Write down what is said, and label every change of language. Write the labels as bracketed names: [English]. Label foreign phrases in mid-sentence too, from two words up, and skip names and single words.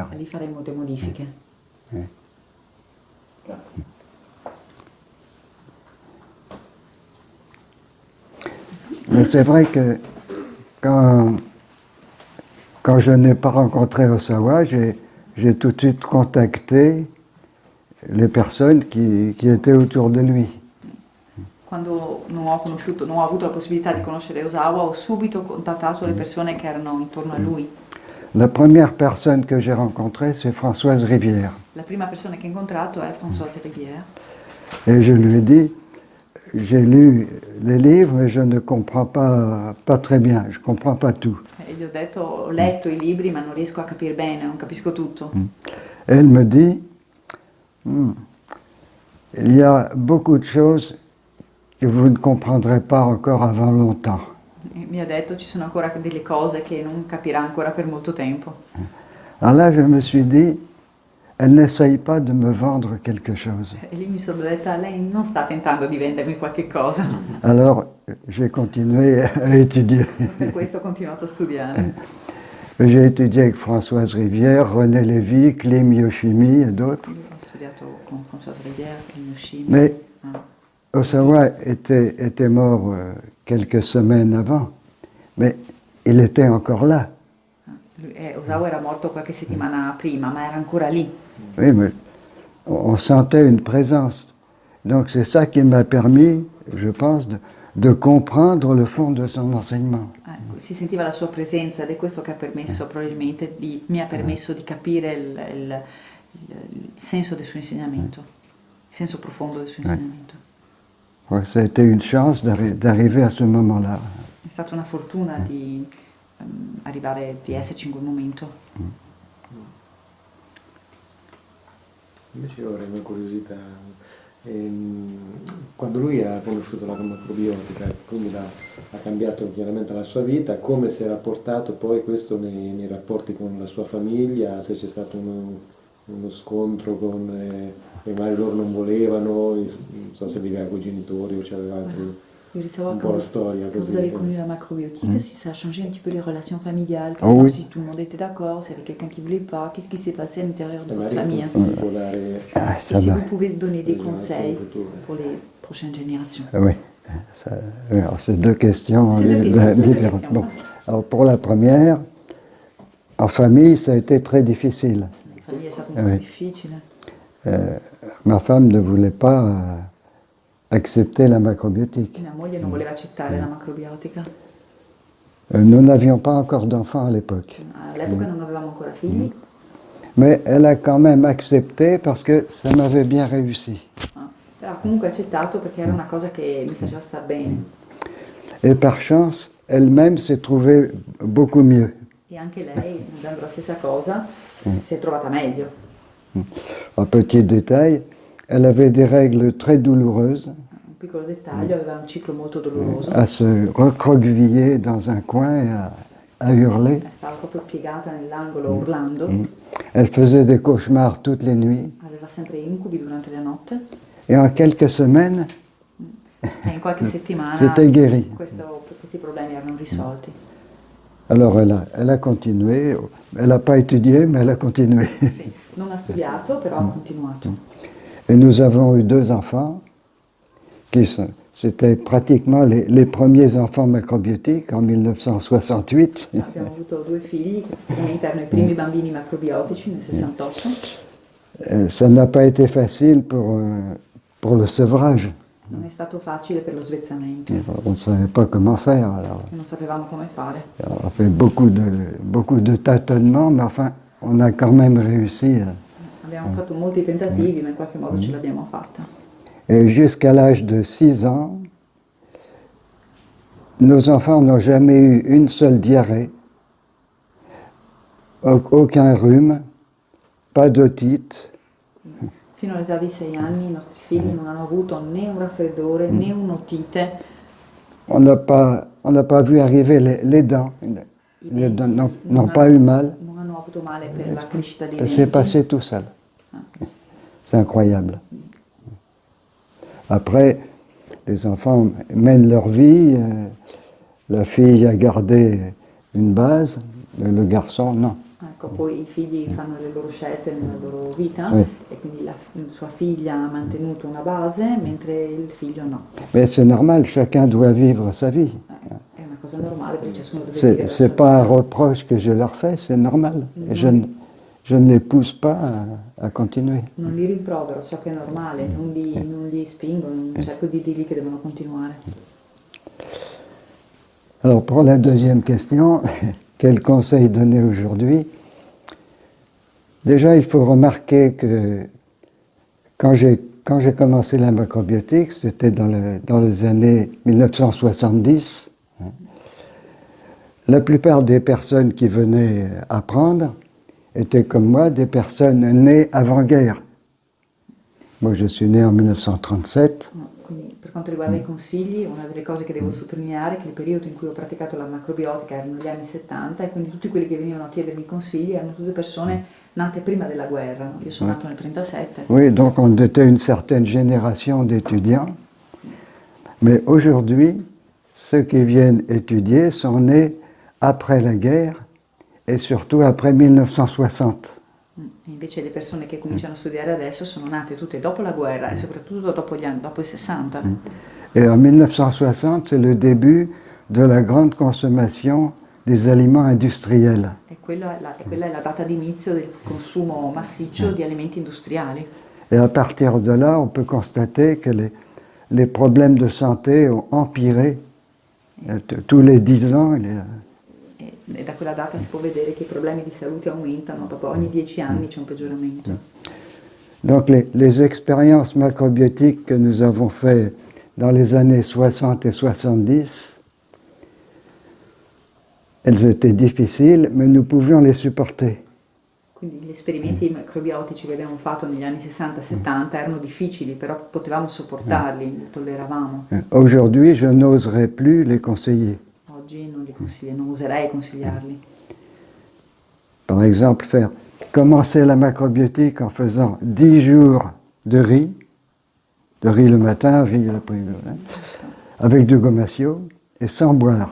[Italian] lì faremo delle modifiche. [French] Mais c'est vrai que quand je n'ai pas rencontré Osawa, j'ai j'ai tout de suite contacté les personnes qui étaient autour de lui. [Italian] Quando non ho avuto la possibilità di conoscere Osawa, ho subito contattato le persone che erano intorno a lui. [French] La première personne que j'ai rencontrée, c'est Françoise Rivière. [Italian] La prima persona che ho incontrato è Françoise Rivière. [French] Et je lui ai dit, j'ai lu les livres, mais je ne comprends pas très bien, je ne comprends pas tout. [Italian] E gli ho detto, ho letto i libri ma non riesco a capire bene, non capisco tutto. [French] Et elle me dit, il y a beaucoup de choses que vous ne comprendrez pas encore avant longtemps. [Italian] E mi ha detto, ci sono ancora delle cose che non capirà ancora per molto tempo. [French] Alors là, je me suis dit, elle n'essaye pas de me vendre quelque chose. [Italian] E lì mi sono detta, lei non sta tentando di vendermi qualche cosa. [French] Alors, j'ai continué à étudier. [Italian] Per questo ho continuato a studiare. [French] J'ai étudié avec Françoise Rivière, René Lévy, Klim Yoshimi et d'autres. [Italian] Ho studiato con Françoise Rivière, Klim Yoshimi. [French] Mais Osawa était mort quelques semaines avant, mais il était encore là. [Italian] Osawa era morto qualche settimana prima, ma era ancora lì. [French] Oui, mais on sentait une présence. Donc c'est ça qui m'a permis, je pense, de comprendre le fond de son enseignement. [Italian] Si sentiva la sua presenza ed è questo che ha permesso probabilmente mi ha permesso di capire il senso del suo insegnamento, il senso profondo del suo insegnamento. [French] Ouais, ça a été une chance d'arriver à ce moment-là. [Italian] È stata una fortuna di arrivare, di esserci in quel momento. Invece io avrei una curiosità. Quando lui ha conosciuto la macrobiotica, quindi ha cambiato chiaramente la sua vita, come si è rapportato poi questo nei rapporti con la sua famiglia, se c'è stato uno scontro con magari loro non volevano, non so se viveva con i genitori o c'aveva altri. [French] Je voulais savoir [Italian] Un po' la storia [French] quand [Italian] così. [French] vous avez connu la macrobiotique, si ça a changé un petit peu les relations familiales, Ah oui. si tout le monde était d'accord, s'il y avait quelqu'un qui ne voulait pas, qu'est-ce qui s'est passé à l'intérieur de votre [Italian] Magari [French] famille. [Italian] consigli può dare Ah, [French] Et ça [Italian] si [French] va. vous pouvez donner des [Italian] aux générations [French] conseils [Italian] futures. [French] pour les prochaines générations. Oui, oui, alors c'est deux questions C'est deux questions, c'est deux différentes. questions. Bon, alors pour la première, en famille, ça a été très difficile. [Italian] La famiglia è stato un po' [French] Oui. [Italian] difficile. [French] Ma femme ne voulait pas accepter la macrobiotique. [Italian] Mia moglie non voleva accettare la macrobiotica. [French] Nous n'avions pas encore d'enfants à l'époque. [Italian] All'epoca non avevamo ancora figli, [French] Mais elle a quand même accepté parce que ça m'avait bien réussi. [Italian] però comunque ha accettato perché era una cosa che mi faceva star bene. [French] Et par chance, elle-même s'est trouvée beaucoup mieux. [Italian] E anche lei, mangiando la stessa cosa, si è trovata meglio. [French] Un petit détail, elle avait des règles très douloureuses, [Italian] Un piccolo dettaglio, aveva un ciclo molto doloroso. [French] à se recroqueviller dans un coin et à hurler. [Italian] Stava proprio piegata nell'angolo urlando, [French] Elle faisait des cauchemars toutes les nuits. [Italian] aveva sempre incubi durante la notte [French] Et en quelques semaines, [Italian] e in qualche settimana [French] c'était guéri. [Italian] questi problemi erano risolti. [French] Alors elle a continué. Elle n'a pas étudié, mais elle a continué. [Italian] Sì, non ha studiato, però ha continuato. [French] Et nous avons eu 2 enfants, c'était pratiquement les premiers enfants macrobiotiques en 1968. [Italian] Abbiamo avuto 2 figli, che praticamente erano i primi bambini macrobiotici nel 68. [French] Ça n'a pas été facile pour le sevrage. [Italian] Non è stato facile per lo svezzamento, [French] On ne savait pas comment faire. Alors, [Italian] non sapevamo come fare. [French] on a fait beaucoup de tâtonnements, mais enfin, on a quand même réussi. [Italian] Abbiamo fatto molti tentativi, ma in qualche modo ce l'abbiamo fatta. [French] Et jusqu'à l'âge de 6 ans, nos enfants n'ont jamais eu une seule diarrhée, aucun rhume, pas d'otite. [Italian] Fino all'età di 6 anni i nostri figli non hanno avuto né un raffreddore né un'otite. [French] On n'a pas vu arriver les dents. Les dents n'ont pas eu mal. [Italian] Non hanno avuto male per la crescita dei [French] C'est [Italian] denti. [French] passé tout seul. C'est incroyable. Après, les enfants mènent leur vie. La fille a gardé une base, mais le garçon, non. [Italian] Ecco, poi i figli fanno le loro scelte nella loro vita Sì. e quindi sua figlia ha mantenuto una base mentre il figlio no. [French] Mais c'est normal, chacun doit vivre sa vie. [Italian] È una cosa normale perché ciascuno deve vivere la sua [French] C'est pas un [Italian] vita. [French] reproche que je leur fais, c'est normal. je ne les pousse pas à continuer. [Italian] Non li rimprovero, so che è normale, non li spingo, non cerco di dirgli che devono continuare. [French] Alors pour la deuxième question, quel conseil donner aujourd'hui? Déjà, il faut remarquer que quand j'ai commencé la macrobiotique, c'était dans les années 1970, hein, la plupart des personnes qui venaient apprendre étaient comme moi des personnes nées avant-guerre. Moi, je suis né en 1937. [Italian] No, quindi per quanto riguarda i consigli, una delle cose che devo sottolineare è che il periodo in cui ho praticato la macrobiotica erano gli anni 70 e quindi tutti quelli che venivano a chiedermi consigli erano tutte persone nate prima della guerra. No? Io sono nato nel 37. [French] Oui, donc on était une certaine génération d'étudiants. Mais aujourd'hui, ceux qui viennent étudier sont nés après la guerre et surtout après 1960. [Italian] E invece le persone che cominciano a studiare adesso sono nate tutte dopo la guerra e soprattutto dopo dopo i 60. [French] Et en 1960, c'est le début de la grande consommation des aliments industriels. [Italian] E quella è la data d'inizio del consumo massiccio di alimenti industriali. [French] Et à partir de là, on peut constater que les problèmes de santé ont empiré. Tous les 10 ans, [Italian] E da quella data si può vedere che i problemi di salute aumentano, dopo ogni 10 anni c'è un peggioramento. [French] Donc les expériences macrobiotiques que nous avons faites dans les années 60 et 70, elles étaient difficiles, mais nous pouvions les supporter. [Italian] Quindi gli esperimenti macrobiotici che abbiamo fatto negli anni 60-70 erano difficili, però potevamo sopportarli, li tolleravamo. [French] Aujourd'hui, je n'oserais plus les conseiller. [Italian] Oggi non oserei consigliarli. [French] Par exemple, commencer la macrobiotique en faisant 10 jours de riz le matin, riz l'après-midi, avec du gommasio et sans boire.